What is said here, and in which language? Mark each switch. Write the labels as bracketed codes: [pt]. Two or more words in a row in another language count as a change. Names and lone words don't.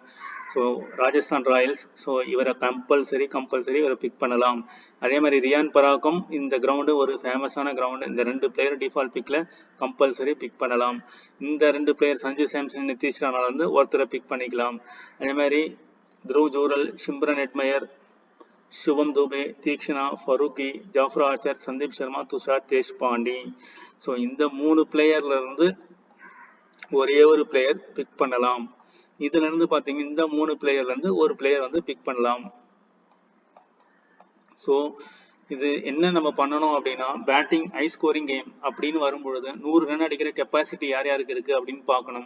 [ta] ஸோ ராஜஸ்தான் ராயல்ஸ், ஸோ இவரை கம்பல்சரி இவரை பிக் பண்ணலாம். அதே மாதிரி ரியான் பராக்கும் இந்த கிரவுண்டு ஒரு ஃபேமஸான கிரவுண்டு. இந்த 2 பிளேயர் [en] default pick [ta] கம்பல்சரி பிக் பண்ணலாம். இந்த 2 பிளேயர் சஞ்சு சாம்சன், நிதிஷ் ராணா வந்து ஒருத்தரை பிக் பண்ணிக்கலாம். அதே மாதிரி த்ருவ் ஜூரல், சிம்ரன் ஹெட்மயர், शुभम दुबे, तीक्ष्णा, फरूकी, जाफर आर्चर, संदीप शर्मा, तुषार देशपांडे. ஸோ இந்த 3 பிளேயர்ல இருந்து ஒரே ஒரு பிளேயர் பிக் பண்ணலாம். இதுல இருந்து பாத்தீங்க இந்த 3 பிளேயர்ல இருந்து ஒரு பிளேயர் வந்து பிக் பண்ணலாம். ஸோ இது என்ன நம்ம பண்ணணும் அப்படின்னா, [en] batting high scoring game [ta] அப்படின்னு வரும்பொழுது 100 ரன் அடிக்கிற கெப்பாசிட்டி யார் யாருக்கு இருக்கு அப்படின்னு பார்க்கணும்.